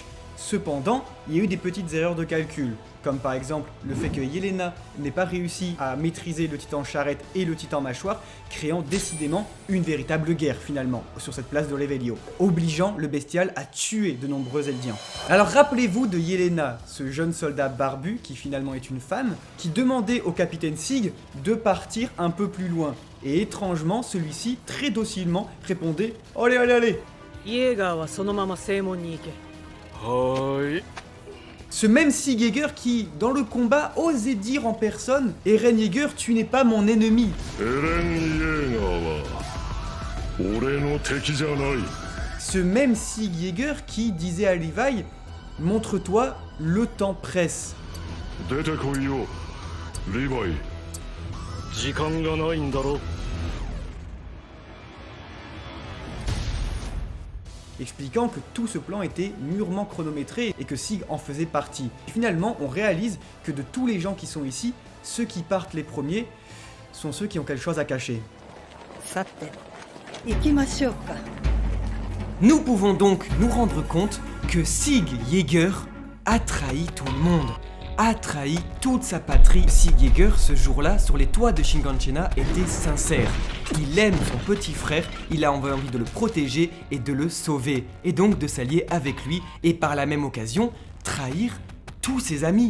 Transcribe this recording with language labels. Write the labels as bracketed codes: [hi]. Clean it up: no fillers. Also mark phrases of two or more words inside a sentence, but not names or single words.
[fr] Cependant, il y a eu des petites erreurs de calcul, comme par exemple le fait que Yelena n'ait pas réussi à maîtriser le titan charrette et le titan mâchoire, créant décidément une véritable guerre finalement sur cette place de Revelio, obligeant le bestial à tuer de nombreux Eldiens. Alors rappelez-vous de Yelena, ce jeune soldat barbu qui finalement est une femme, qui demandait au capitaine Sig de partir un peu plus loin. Et étrangement, celui-ci, très docilement, répondait « Allez, allez, allez !» [ja] イエーガーはそのまま正門に行け。はーい。 [fr] Ce même Sig Yeager qui, dans le combat, osait dire en personne « Eren Yeager, tu n'es pas mon ennemi !» [ja] エレン・イエーガーは俺の敵じゃない。 [fr] Ce même Sig Yeager qui disait à Levi « Montre-toi, le temps presse !» [ja] 出てこいよ、リヴァイ。時間がないんだろ。 [fr] expliquant que tout ce plan était mûrement chronométré et que Sig en faisait partie. Et finalement, on réalise que de tous les gens qui sont ici, ceux qui partent les premiers sont ceux qui ont quelque chose à cacher. [ja] さて行きましょうか。 [fr] Nous pouvons donc nous rendre compte que Sig Yeager a trahi tout le monde, a trahi toute sa patrie. Sig Yeager, ce jour-là, sur les toits de Shinganshina, était sincère. Il aime son petit frère, il a envie de le protéger et de le sauver, et donc de s'allier avec lui, et par la même occasion, trahir tous ses amis.